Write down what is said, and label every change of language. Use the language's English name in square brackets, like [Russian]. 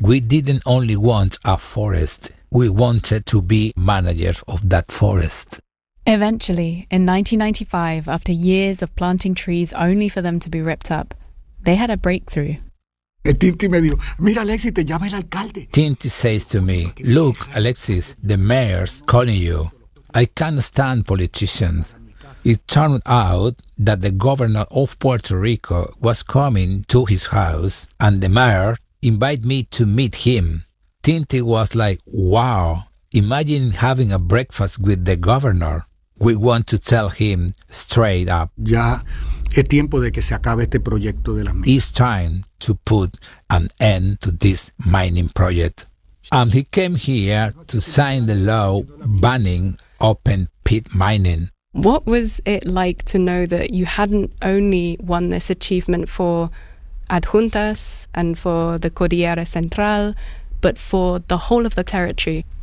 [English] We didn't only want a forest, we wanted to be managers of that forest. Eventually, in 1995, after years of planting trees only for them to be ripped up, they had a breakthrough. [Spanish] Tinti me dijo, mira Alexis, te llama el alcalde. [English] Tinti says to me, look Alexis, the mayor's calling you. I can't stand politicians. It turned out that the governor of Puerto Rico was coming to his house and the mayor invited me to meet him. Tinti was like, wow, imagine having a breakfast with the governor. We want to tell him straight up. [Spanish] Ya es tiempo de que se acabe este proyecto de la mina. [English] It's time to put an end to this mining project. And he came here to sign the law banning open pit mining. What was it like to know that you hadn't only won this achievement for Adjuntas and for the Cordillera Central, but for the whole of the territory?